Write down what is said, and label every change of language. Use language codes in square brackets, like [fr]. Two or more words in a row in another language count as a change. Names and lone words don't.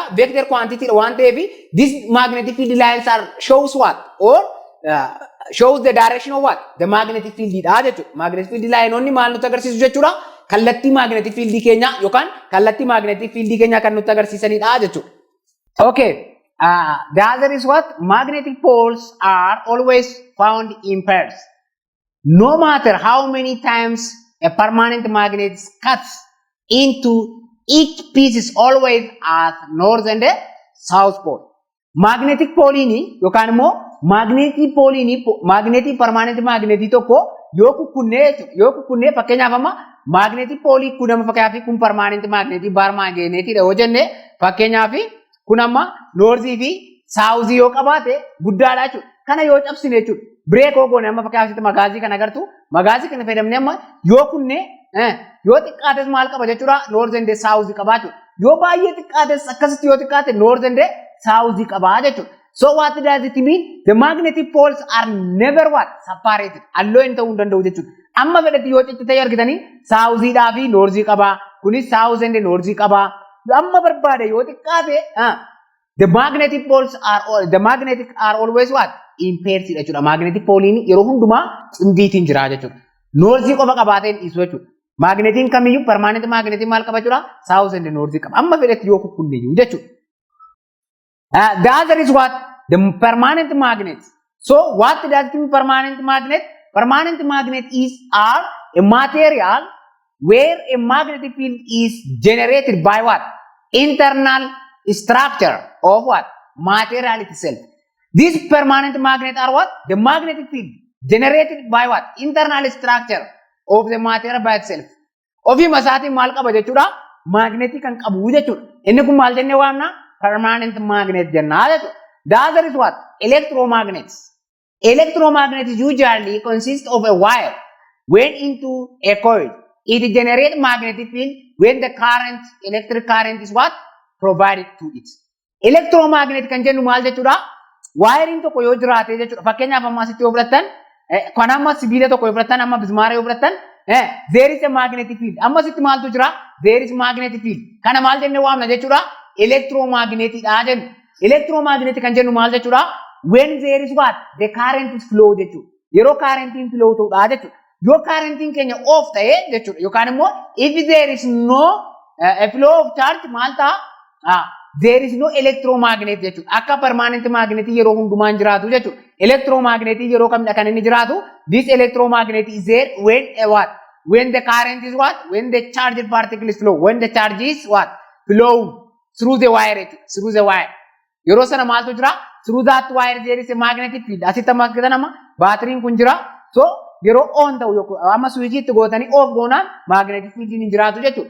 [en] Vector quantity [om] waan ta'eef [en] these magnetic field lines are shows what or shows the direction of what? The magnetic field [om] dha jechuudha. [en] Magnetic field line [om] onni maal nutti agarsiisu jechuudha? Kallattii [en] magnetic field [om] keenya yookaan kallattii [en] magnetic field [om] keenya kan nutti agarsiisanidha jechuudha. [en] Okay. The other is what? Magnetic poles are always found in pairs. No matter how many times a permanent magnet cuts into each piece is always at north and south pole. Magnetic pole [om] ni yookaan immoo [en] magnetic pole [om] ni [en] magnetic permanent magnetic [om] tokko yoo kukkunnee fakkeenyaaf amma [en] magnetic pole [om] kun amma fakkeenyaaf kun [en] permanent magnetic bar magnetic [om] dha yoo jenne fakkeenyaaf kun amma north fi south yoo qabaate guddaadha jechuudha. Kana yoo cabsine jechuudha. Break oo goone amma fakkeenyaaf magaazii kana agartu magaazii kana fayyadamne amma yoo kunne yoo xiqqaates maal qaba jechuudha [en] north and south [om] qaba jechuudha. Yoo baay'ee xiqqaates akkasitti yoo xiqqaate [en] north and south [om] qaba jechuudha. [en] So what does it mean? The magnetic poles are never what? Separated. [om] Allo hin ta'uu danda'u jechuudha. Amma fedhatti yoo ciccite argitanii south dhaa fi north qaba. [en] Kunis south and north [om] qaba. Amma barbaade yoo xiqqaate [en] the magnetic poles are always what? In pairs jechuudha. Magnetic pole [om] yeroo hundumaa cimdiitiin jira jechuudha. North qofa qabaateen dhiisu jechuudha. Magnetiin kamiyyuu permanent magnetiin maal qaba jechuudha? [en] South and north [om] qaba. Amma fedhatti yoo kukkunneeyyuu jechuudha. [en] The other is what? The permanent magnet. So what does it mean permanent magnet? Permanent magnet are a material where a magnetic field is generated by what? Internal structure of what? Material itself. These permanent magnets are what? The magnetic field generated by what? Internal structure of the material by itself. [om] Ofi masati maal qaba jechuudha? Magnetic kan qabu jechuudha. Inni kun maal jennee waamna? [en] Permanent magnet [om] jennaa jechuudha. [en] The other is what? Electromagnets. Electromagnets usually consist of a wire went into a coil. It generates magnetic field when the current, electric current is what? Provided to it. [om] Electromagnet kan jennu maal jechuudha? Wiring tokko yoo jiraate jechuudha. Fakkeenyaaf amma asitti yoo fudhattan kan amma sibiila tokko yoo fudhattan amma bismaara yoo fudhattan [en] there is a magnetic field. [om] Amma asitti maaltu jira? [en] There is magnetic field. [om] Kana maal jennee waamna jechuudha? Electromagnetic dha jennu. Electromagnetic kan jennu maal jechuudha? [en] When there is what? The current is flow jechuudha. [om] Yeroo currentiin flow ta'udha jechuudha. Yoo currentiin keenya off ta'e jechuudha. Yookaan immoo [en] if there is no a flow of charge [om] maal ta'a? [en] There is no electromagnet jechuudha. [om] Akka [en] permanent magnet [om] yeroo hundumaan jiraatu jechuudha. Electromagnet yeroo kamidha kan inni jiraatu? [en] This electromagnet is there when what? When the current is what? When the charged particle is flow. When the charge is what? Flow through the wire. Through the wire. [om] Yeroo sana maaltu jira? [en] Through that wire there is a magnetic field. [om] Asitti amma akka nama baatiriin kun jira. So yeroo on ta'u yookaan amma switchii itti gootanii off goonaan magnetic field hin jiraatu jechuudha.